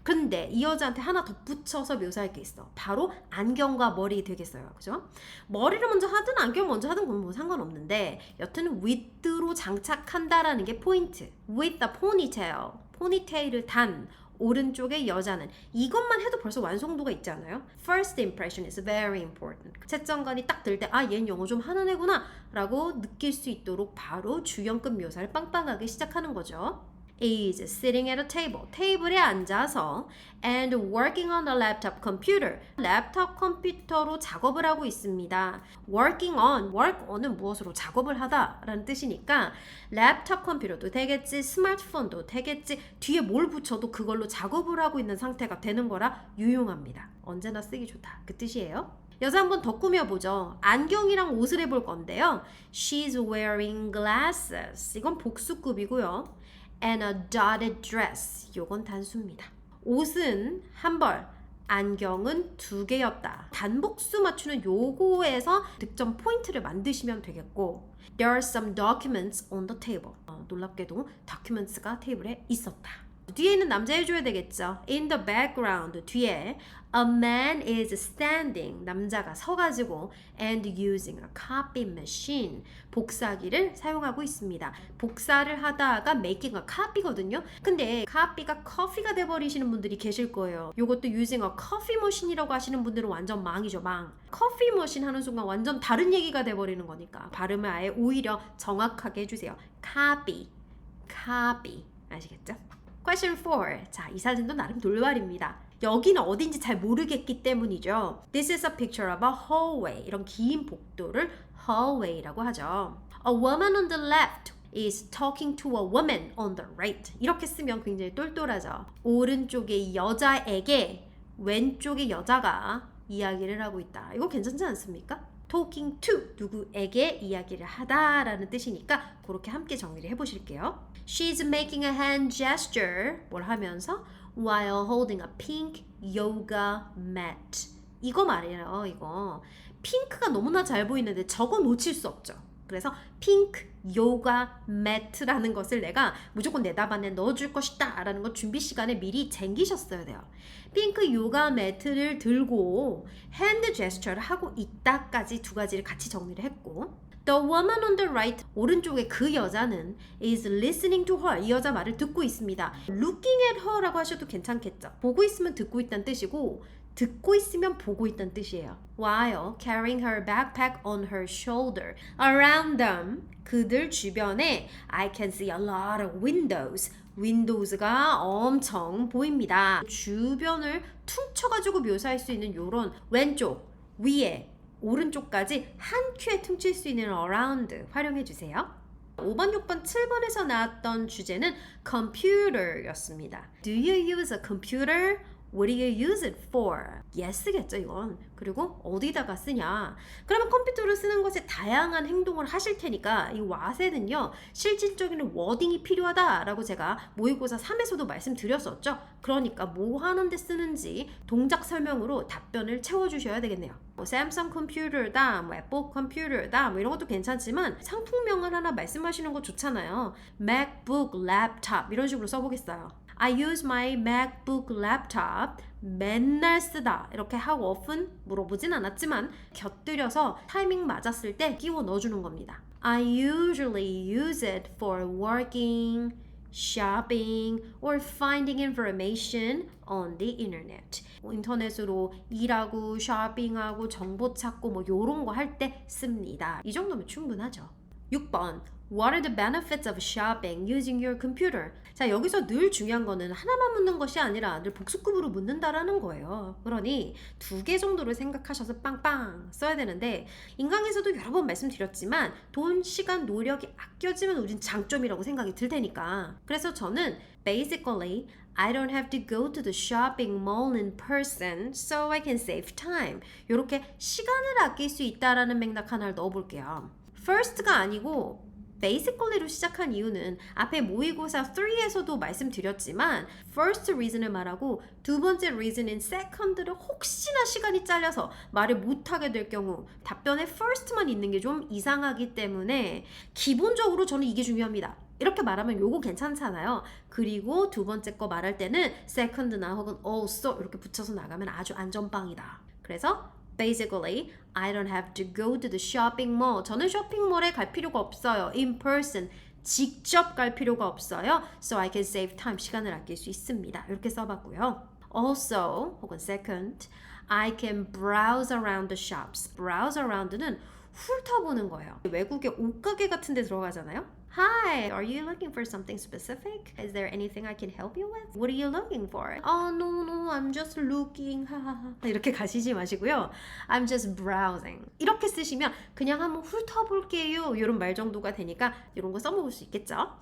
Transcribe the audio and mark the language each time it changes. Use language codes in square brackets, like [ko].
[ko] 근데 이 여자한테 하나 덧붙여서 묘사할 게 있어. 바로 안경과 머리 되겠어요. 그죠? 머리를 먼저 하든 안경 먼저 하든 그건 뭐 상관없는데 여튼 with로 장착한다라는 게 포인트. [en] With the ponytail. [ko] 포니테일을 단 오른쪽의 여자는 이것만 해도 벌써 완성도가 있지 않아요? [en] First impression is very important. [ko] 채점관이 딱 들 때 아 얘는 영어 좀 하는 애구나 라고 느낄 수 있도록 바로 주형급 묘사를 빵빵하게 시작하는 거죠. [en] is sitting at a table. [ko] 테이블에 앉아서 [en] and working on a laptop computer. [ko] 랩탑 컴퓨터로 작업을 하고 있습니다. working on, work on은 무엇으로 작업을 하다 라는 뜻이니까 랩탑 컴퓨터도 되겠지, 스마트폰도 되겠지, 뒤에 뭘 붙여도 그걸로 작업을 하고 있는 상태가 되는 거라 유용합니다. 언제나 쓰기 좋다. 그 뜻이에요. 여자 한번 더 꾸며보죠. 안경이랑 옷을 해볼 건데요. [en] She's wearing glasses. [ko] 이건 복수급이고요. [en] And a dotted dress. [ko] 요건 단수입니다. 옷은 한 벌, 안경은 두 개였다. 단복수 맞추는 요거에서 득점 포인트를 만드시면 되겠고 [en] There are some documents on the table. [ko] 놀랍게도 documents가 테이블에 있었다. 뒤에 있는 남자 해줘야 되겠죠. [en] In the background, [ko] 뒤에 [en] a man is standing. [ko] 남자가 서가지고 [en] and using a copy machine. [ko] 복사기를 사용하고 있습니다. 복사를 하다가 [en] making a copy [ko] 거든요. 근데 copy가 coffee가 돼버리시는 분들이 계실 거예요. 요것도 [en] using a coffee machine [ko] 이라고 하시는 분들은 완전 망이죠, 망. coffee machine 하는 순간 완전 다른 얘기가 돼버리는 거니까 발음을 아예 오히려 정확하게 해주세요. [en] copy, copy. [ko] 아시겠죠? [en] Question 4. [ko] 자, 이 사진도 나름 돌발입니다. 여기는 어딘지 잘 모르겠기 때문이죠. [en] This is a picture of a hallway. [ko] 이런 긴 복도를 hallway라고 하죠. [en] A woman on the left is talking to a woman on the right. [ko] 이렇게 쓰면 굉장히 똘똘하죠. 오른쪽의 여자에게 왼쪽의 여자가 이야기를 하고 있다. 이거 괜찮지 않습니까? talking to 누구에게 이야기를 하다라는 뜻이니까 그렇게 함께 정리를 해보실게요. [en] She's making a hand gesture [ko] 뭘 하면서 [en] while holding a pink yoga mat. 이거 말이에요. [ko] 이거 핑크가 너무나 잘 보이는데 저거 놓칠 수 없죠. 그래서 핑크 요가 매트라는 것을 내가 무조건 내 답안에 넣어줄 것이다 라는 거 준비 시간에 미리 쟁기셨어야 돼요. 핑크 요가 매트를 들고 핸드 제스처를 하고 있다까지 두 가지를 같이 정리를 했고 [en] The woman on the right, [ko] 오른쪽에 그 여자는 [en] is listening to her. [ko] 이 여자 말을 듣고 있습니다. [en] Looking at her [ko] 라고 하셔도 괜찮겠죠. 보고 있으면 듣고 있다는 뜻이고 듣고 있으면 보고 있다는 뜻이에요. [en] While carrying her backpack on her shoulder. Around them, [ko] 그들 주변에 [en] I can see a lot of windows. [ko] windows가 엄청 보입니다. 주변을 퉁쳐가지고 묘사할 수 있는 요런 왼쪽, 위에, 오른쪽까지 한 큐에 퉁칠 수 있는 around 활용해 주세요. 5번, 6번, 7번에서 나왔던 주제는 computer였습니다. [en] Do you use a computer? What do you use it for? [ko] Yes겠죠 이건. 그리고 어디다가 쓰냐? 그러면 컴퓨터를 쓰는 것에 다양한 행동을 하실 테니까 이 what에는요 실질적인 워딩이 필요하다라고 제가 모의고사 3에서도 말씀드렸었죠. 그러니까 뭐 하는데 쓰는지 동작 설명으로 답변을 채워주셔야 되겠네요. 뭐 삼성 컴퓨터다, 뭐 애플 컴퓨터다 뭐 이런 것도 괜찮지만 상품명을 하나 말씀하시는 거 좋잖아요. MacBook, laptop 이런 식으로 써보겠어요. [en] I use my MacBook laptop. [ko] 맨날 쓰다. 이렇게 how often 물어보진 않았지만 곁들여서 타이밍 맞았을 때 끼워 넣어주는 겁니다. [en] I usually use it for working, shopping, or finding information on the internet. [ko] 인터넷으로 일하고 쇼핑하고 정보 찾고 뭐 요런 거 할 때 씁니다. 이 정도면 충분하죠. 6번. [en] What are the benefits of shopping using your computer? [ko] 자, 여기서 늘 중요한 거는 하나만 묻는 것이 아니라 늘 복수급으로 묻는다라는 거예요. 그러니 2개 정도를 생각하셔서 빵빵 써야 되는데 인강에서도 여러 번 말씀드렸지만 돈, 시간, 노력이 아껴지면 우린 장점이라고 생각이 들 테니까 그래서 저는 [en] basically I don't have to go to the shopping mall in person so I can save time. [ko] 이렇게 시간을 아낄 수 있다라는 맥락 하나를 넣어볼게요. First가 아니고 basically로 시작한 이유는 앞에 모의고사 3에서도 말씀드렸지만 first reason을 말하고 두 번째 reason인 second를 혹시나 시간이 잘려서 말을 못하게 될 경우 답변에 first만 있는 게 좀 이상하기 때문에 기본적으로 저는 이게 중요합니다. 이렇게 말하면 요거 괜찮잖아요. 그리고 두 번째 거 말할 때는 second나 혹은 also 이렇게 붙여서 나가면 아주 안전빵이다. 그래서 [en] basically, I don't have to go to the shopping mall. [ko] 저는 쇼핑몰에 갈 필요가 없어요. [en] In person. [ko] 직접 갈 필요가 없어요. [en] So I can save time. [ko] 시간을 아낄 수 있습니다. 이렇게 써봤고요. [en] Also, [ko] 혹은 [en] second, I can browse around the shops. [ko] Browse around는 훑어보는 거예요. 외국의 옷가게 같은 데 들어가잖아요. [en] Hi, are you looking for something specific? Is there anything I can help you with? What are you looking for? Oh, no, I'm just looking. [ko] 이렇게 가시지 마시고요. [en] I'm just browsing. [ko] 이렇게 쓰시면 그냥 한번 훑어볼게요. 이런 말 정도가 되니까 이런 거 써먹을 수 있겠죠?